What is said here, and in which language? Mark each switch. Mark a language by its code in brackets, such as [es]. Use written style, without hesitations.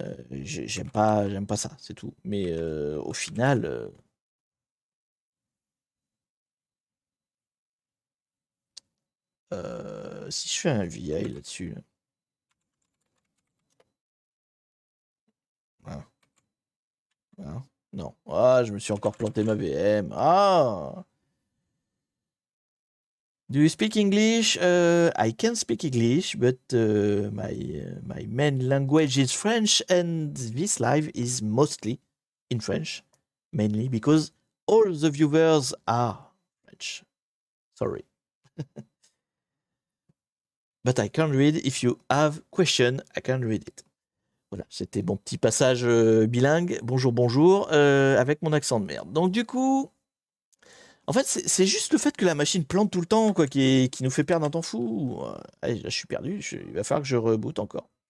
[fr] J'aime pas ça, c'est tout. Mais au final, si je fais un VI là-dessus, hein, hein, non. Ah, je me suis encore planté ma VM. Ah! [en] Do you speak English? I can speak English, but my main language is French, and this live is mostly in French, mainly because all the viewers are French. Sorry. But I can read. If you have question, I can read it. [fr] Voilà, c'était mon petit passage bilingue. Bonjour, bonjour, avec mon accent de merde. Donc du coup, en fait, c'est juste le fait que la machine plante tout le temps, quoi, qui nous fait perdre un temps fou. Allez, là, je suis perdu. Il va falloir que je reboot encore.